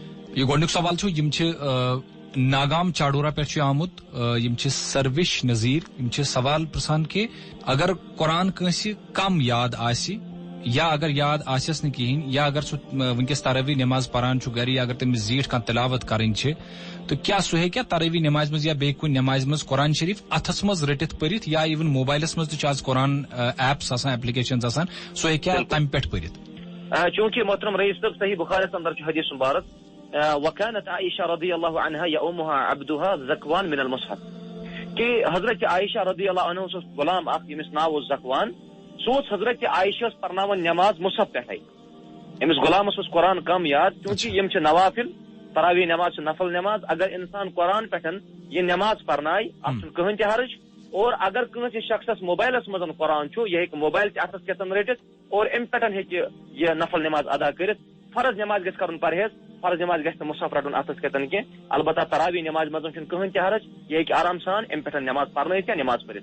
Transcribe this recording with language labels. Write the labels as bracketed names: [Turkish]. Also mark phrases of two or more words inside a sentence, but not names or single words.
[Kashmiri] یہ گۄڈنیُک سوال چھُ یِم چھِ ناگام چاڈورا پٮ۪ٹھ چھُ آمُت یِم چھِ سروش نذیر یِم چھِ سوال پرژھان کہِ اگر قرآن کٲنٛسہِ کم یاد آسہِ یا اگر یاد آسٮ۪س نہٕ کِہیٖنۍ یا اگر سُہ وٕنکٮ۪س تراوی نماز پران چھُ گرِ یا اگر تٔمِس زیٖٹھ کانٛہہ تلاوت کَرٕنۍ چھِ تہٕ کیٛاہ سُہ ہیٚکیٛاہ تراوی نمازِ منٛز یا بیٚیہِ کُنہِ نمازِ منٛز قرآن شریٖف اَتھس منٛز رٔٹِتھ پٔرِتھ یا اِوٕن موبایلس منٛز تہِ چھُ آز قرآن ایپس آسان ایپلِکیشنز آسان سُہ ہیٚکیٛاہ تمہِ پٮ۪ٹھ پٔرِتھ؟ چونکہ محترم رئیس صاحب صحیح بخارس اندر چھُ حدیث مبارک [Arabic] وكانت عائشة رضی اللہ عنها يؤمها عبدها زكوان من المصحف [Kashmiri] کہ حضرت عائشہ [Arabic] رضی اللہ عنہ [Kashmiri] اوس غلام اکھ ییٚمِس ناو اوس زکوان سُہ اوس حضرت عائشہ پرناوان نماز مصحف پٮ۪ٹھے أمِس غلامس اوس قرآن کم یاد چونکہ یِم چھِ نوافل تراویح نماز چھِ نفل نماز اگر انسان قرآن پٮ۪ٹھ یہ نماز پرناے اتھ چھُنہٕ کٕہٕنۍ تہِ حرج اور اگر کٲنٛسہِ شخصس موبایلس منٛز قرآن چھُ یہِ ہیٚکہِ موبایل تہِ اتھس کٮ۪تھ رٔٹِتھ اور امہِ پٮ۪ٹھ ہیٚکہِ یہِ نفل نماز ادا کٔرِتھ فرض نماز گژھِ کرُن پرہیز فرض نماز گژھِ نہٕ مصحف رٹُن اتھس کٮ۪تھ کینٛہہ البتہ تراویح نماز منٛز چھُنہٕ کٕہٕنۍ تہِ حرج یہِ ہیٚکہِ آرام سان امہِ پٮ۪ٹھ نماز پرنٲیِتھ یا نماز پٔرِتھ.